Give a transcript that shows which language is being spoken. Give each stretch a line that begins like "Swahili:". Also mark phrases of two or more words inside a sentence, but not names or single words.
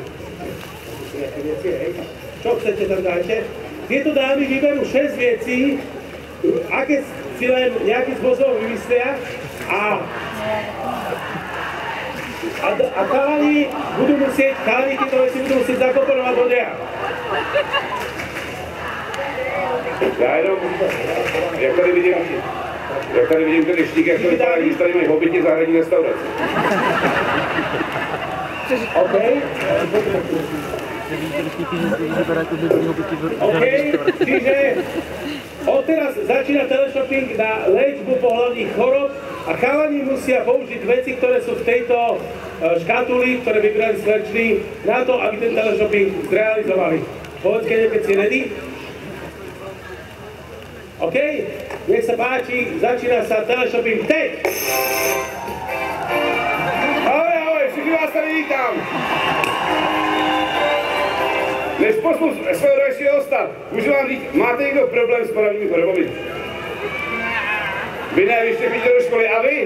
Slovak: Nejaké veci, hej. Čo chcete, tam dajte. Tieto dámy vyberú 6 vecí, aké si len nejakým spôsobom vymyslia a chalani tieto veci budú musieť zakomponovať do DEA.
Czech: Já jenom, jak tady vidím ten štík, jak to vypadá, když tady mají hobiti zahradní restaurace. OK.
Slovak: OK, čiže odteraz začína teleshopping na liečbu pohlavných chorob a chalani musia použiť veci, ktoré sú v tejto škatuli, ktoré vybrali sleční, na to, aby ten teleshopping zrealizovali. Povedz, keď si ready. OK, nech sa páči, začína sa teleshopping teď.
Czech: Ahoj, všichni vás tady vítám. Než poslu svého dalšího hosta, můžu vám říct, máte někdo problém s pohlavními chorobami? Vy ne, vy ještě chodíte do školy, a vy?